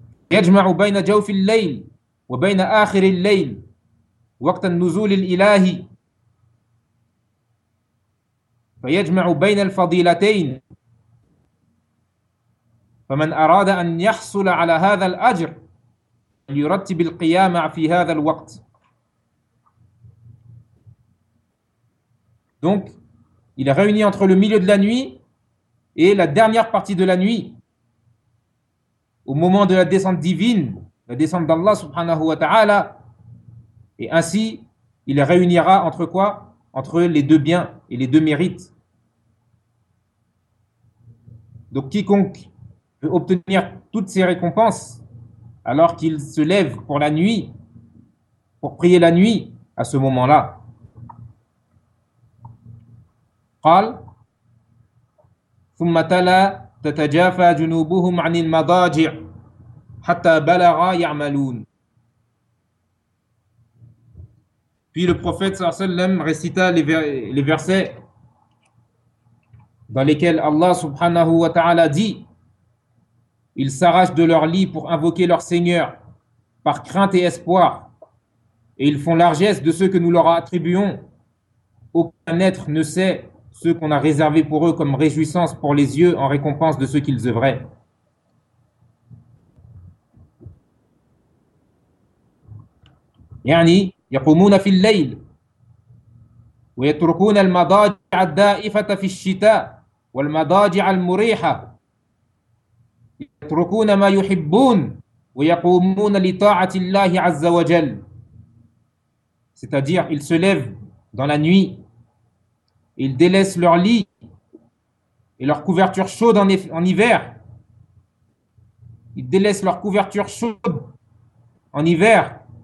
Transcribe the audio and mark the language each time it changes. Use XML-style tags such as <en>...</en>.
<ar>يجمع بين جوف الليل وبين آخر الليل وقت النزول الإلهي فيجمع بين الفضيلتين فمن أراد أن يحصل على هذا الأجر يرتب القيامة في هذا الوقت.</ar> <fr>Donc, il réunit entre le milieu de la nuit Et la dernière partie de la nuit, au moment de la descente divine, la descente d'Allah subhanahu wa ta'ala. Et ainsi, il réunira entre quoi ? Entre les deux biens et les deux mérites. Donc quiconque peut obtenir toutes ces récompenses alors qu'il se lève pour la nuit, pour prier la nuit à ce moment-là.</fr> <ar>قال ثم تلا تتجافى جنوبهم عن المضاجع حتى بلغ يعملون.</ar> <fr>Puis le prophète sallallahu alayhi wa sallam récita les versets dans lesquels Allah subhanahu wa ta'ala dit: ils s'arrachent de leur lit pour invoquer leur Seigneur par crainte et espoir, et ils font largesse de ceux que nous leur attribuons. Aucun être ne sait ce qu'on a réservé pour eux comme réjouissance pour les yeux en récompense de ce qu'ils œuvraient.</fr> <ar>يعني يقومون في الليل ويتركون المضاجع الدائفة في الشتاء والمضاجع المريحة يتركون ما يحبون ويقومون لطاعة الله عز وجل.</ar> <fr>C'est-à-dire, ils se lèvent dans la nuit, ils délaissent leur lit et leur couverture chaude en hiver. Ils délaissent leur couverture chaude en hiver.</fr>